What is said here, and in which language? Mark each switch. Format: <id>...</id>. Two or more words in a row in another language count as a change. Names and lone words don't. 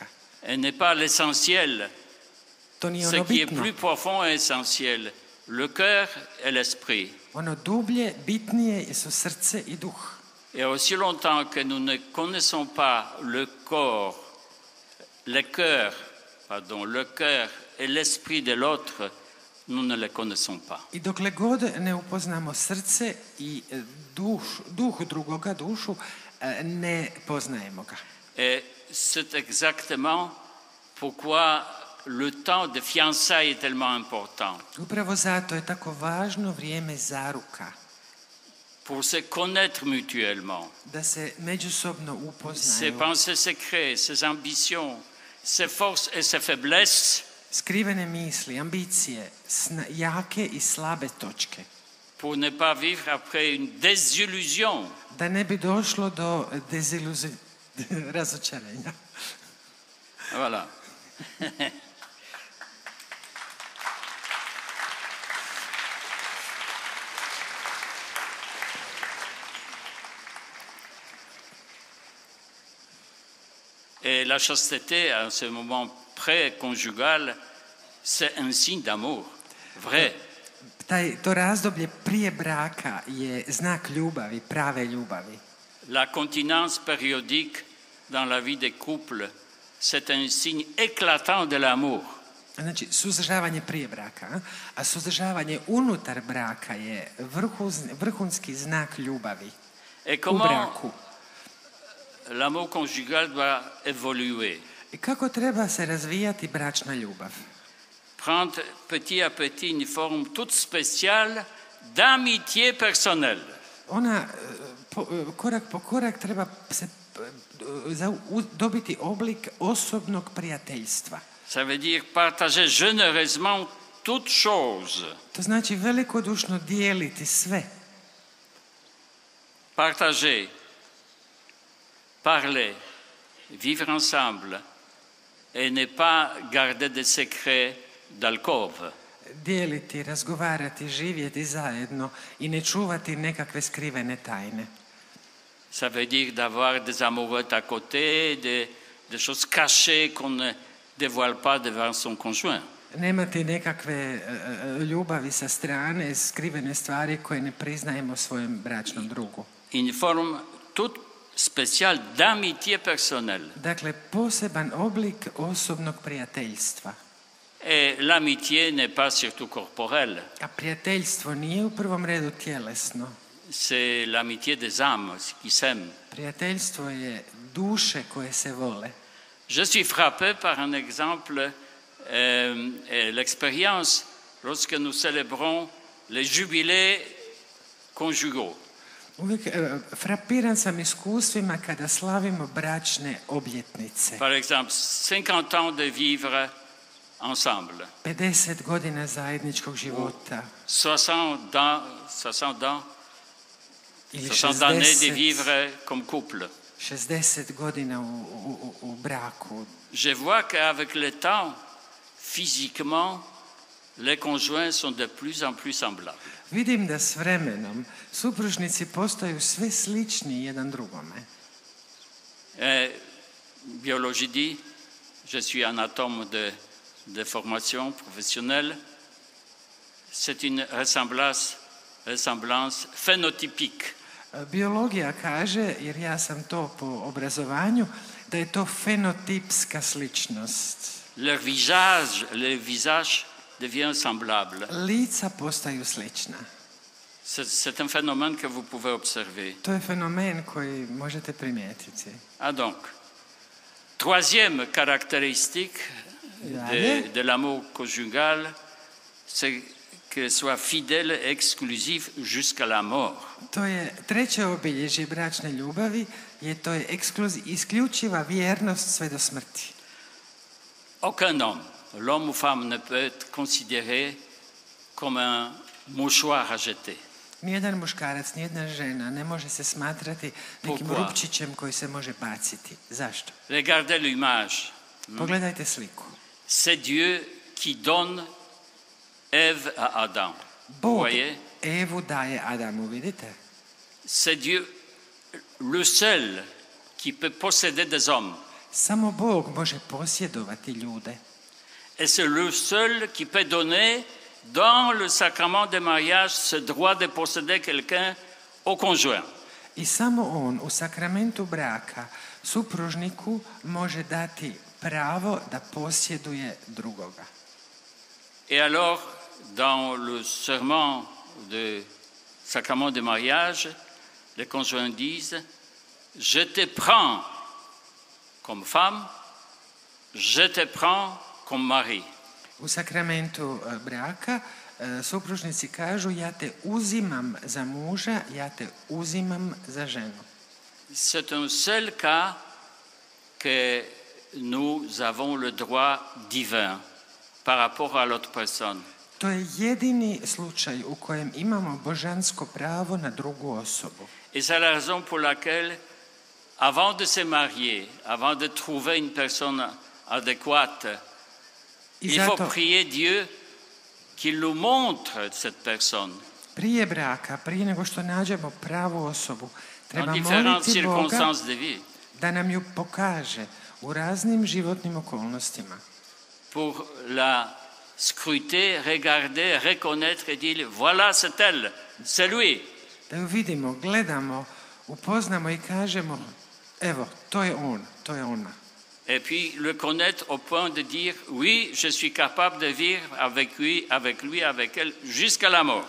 <fr>Elle n'est pas l'essentiel.</fr> <hr>To nije</hr> <fr>Ce</fr> <hr>ono</hr> <fr>qui est</fr> <hr>bitno.</hr> <fr>plus profond et essentiel, le cœur et l'esprit.</fr> <hr>Ono dublje, bitnije su srce i duh.</hr> <fr>Et aussi longtemps que nous ne connaissons pas le corps, le cœur le cœur et l'esprit de l'autre, nous ne les connaissons pas.</fr> <hr>I dokle god ne upoznamo srce i duh drugoga, dušu, ne poznajemo ga.</hr> <fr>Et c'est exactement pourquoi le temps de fiançailles est tellement important.</fr> <hr>Upravo zato je tako važno vrijeme zaruka,</hr> <fr>Pour se connaître mutuellement.</fr> <hr>da se međusobno</hr> <fr>Ses</fr> <hr>upoznaju.</hr> <fr>pensées secrètes, ses ambitions, ses forces et ses faiblesses,</fr> <hr>Skrivene misli, ambicije, jake i slabe točke.</hr> <fr>pour ne pas vivre après une désillusion.</fr> <hr>Da ne bi došlo do razočarenja.</hr> <fr>Voilà. Et la chasteté, à ce moment pré-conjugal, c'est un signe d'amour, vrai.</fr> <hr>To razdoblje prije braka je znak ljubavi, prave ljubavi.</hr> <fr>La continence périodique dans la vie des couples, c'est un signe éclatant de l'amour.</fr> <hr>Znači, suzdržavanje prije braka, a suzdržavanje unutar braka je vrhunski znak ljubavi</hr> <fr>Et</fr> <hr>u</hr> <fr>comment</fr> <hr>braku.</hr> <fr>l'amour conjugal doit évoluer?</fr> <hr>I kako treba se razvijati bračna ljubav?</hr> <fr>Prendre petit à petit une forme toute spéciale d'amitié personnelle.</fr> <hr>Ona korak po korak treba se dobiti oblik osobnog prijateljstva.</hr> <fr>Ça veut dire partager généreusement toutes choses.</fr> <hr>To znači velikodušno dijeliti sve.</hr> <fr>Partager, parler, vivre ensemble et ne pas garder des secrets d'alcôve.</fr> <hr>Dijeliti, razgovarati, živjeti zajedno i ne čuvati nekakve skrivene tajne.</hr> <fr>Ça veut dire d'avoir des amoureux à côté, des choses cachées qu'on ne dévoile pas devant son conjoint.</fr> <hr>Nemati nekakve ljubavi sa strane, skrivene stvari koje ne priznajemo svojem bračnom drugu.</hr> <fr>Une forme toute spéciale d'amitié personnelle.</fr> <hr>Dakle, poseban oblik osobnog prijateljstva.</hr> <fr>Et l'amitié n'est pas surtout corporelle,</fr> <hr>A prijateljstvo nije u prvom redu tjelesno.</hr> <fr>c'est l'amitié des âmes qui s'aiment.</fr> <hr>Prijateljstvo je duše koje se vole.</hr> <fr>Je suis frappé par un exemple, l'expérience lorsque nous célébrons les jubilés conjugaux.</fr> <hr>Uvijek frapiran sam iskustvima kada slavimo bračne obljetnice.</hr> <fr>Par exemple, 50 ans de vivre ensemble,</fr> <hr>50 godina zajedničkog života.</hr> <fr>60 ans,</fr> <hr>Ili</hr> <fr>60 années de 60, vivre comme couple.</fr> <hr>60 godina u braku.</hr> <fr>Je vois qu'avec le temps, physiquement, les conjoints sont de plus en plus semblables.</fr> <hr>Vidim da s vremenom supružnici postaju sve slični jedan drugome.</hr> <fr>Biologie dit, je suis anatome de formation professionnelle, c'est une ressemblance phénotypique.</fr> <hr>Biologija kaže, jer ja sam to po obrazovanju, da je to fenotipska sličnost.</hr> <fr>Le visage devient semblable.</fr> <hr>Lica postaju slična.</hr> <fr>C'est un phénomène que vous pouvez observer.</fr> <hr>To je fenomen koji možete primijetiti.</hr> <fr>Ah donc, troisième caractéristique de l'amour conjugal, c'est que soit fidèle et exclusif jusqu'à la mort.</fr> <hr>To je treće obilježje bračne ljubavi, to je isključiva vjernost sve do smrti.</hr> <fr>Aucun homme, l'homme ou femme, ne peut être considéré comme un mouchoir à jeter.</fr> <hr>Nijedan muškarac, nijedna žena ne može se smatrati nekim</hr> <fr>Pourquoi?</fr> <hr>rupčićem koji se može baciti. Zašto?</hr> <fr>Regardez l'image.</fr> <hr>Pogledajte sliku.</hr> <fr>C'est Dieu qui donne Ève à Adam. Vous</fr> <hr>Bog</hr> <fr>voyez?</fr> <hr>Evu daje Adamu, vidite?</hr> <fr>C'est Dieu le seul qui peut posséder des hommes.</fr> <hr>Samo Bog može posjedovati ljude.</hr> <fr>Et c'est le seul qui peut donner dans le sacrement de mariage ce droit de posséder quelqu'un au conjoint.</fr> <hr>I samo on u sakramentu braka supružniku može dati pravo da posjeduje drugoga.</hr> <fr>Et alors, dans le serment de sacrement de mariage, les conjoints disent « Je te prends comme femme, je te prends comme mari ».</fr> <hr>U sakramentu braka supružnici kažu ja te uzimam za muža, ja te uzimam za ženu.</hr> <fr>C'est un seul cas que nous avons le droit divin par rapport à l'autre personne.</fr> <hr>To je jedini slučaj u kojem imamo božansko pravo na drugu osobu.</hr> <fr>Et c'est la raison pour laquelle, avant de se marier, avant de trouver une personne adéquate, il faut prier Dieu qu'il nous montre cette personne.</fr> <hr>Prije braka, prije nego što nađemo pravu osobu, treba</hr> <fr>Dans différentes</fr> <hr>moliti Boga</hr> <fr>circonstances de vie,</fr> <hr>da nam ju pokaže u raznim životnim okolnostima.</hr> <fr>pour la scruter, regarder, reconnaître et dire voilà c'est elle, c'est lui.</fr> <hr>Da ju vidimo, gledamo, upoznamo i kažemo evo, to je on, to je ona.</hr> <fr>Et puis le connaître au point de dire oui, je suis capable de vivre avec lui, avec elle, jusqu'à la mort.</fr>